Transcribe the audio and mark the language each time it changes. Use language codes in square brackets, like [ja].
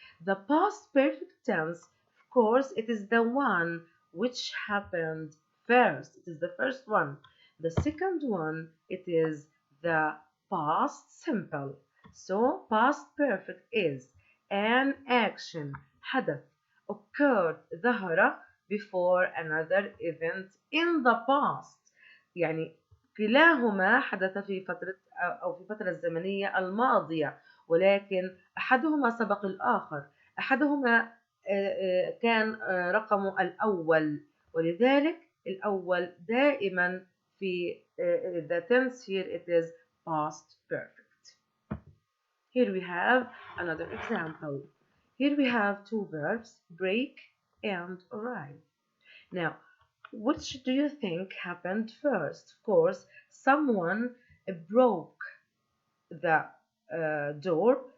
[en] The past perfect tense, of course, it is the one which happened first. It is the first one. The second one, it is the past simple. So, past perfect is an action, حدث, occurred, ظهر before another event in the past. [ar] يعني كلاهما حدث في فترة أو في الفترة الزمنية الماضية، ولكن أحدهما سبق الآخر. أحدهما كان رقمه الأول، ولذلك الأول دائما في [en] the tense here it is past perfect. Here we have another example. Here we have two verbs, break and arrive. Now, which do you think happened first? Of course, someone broke the door.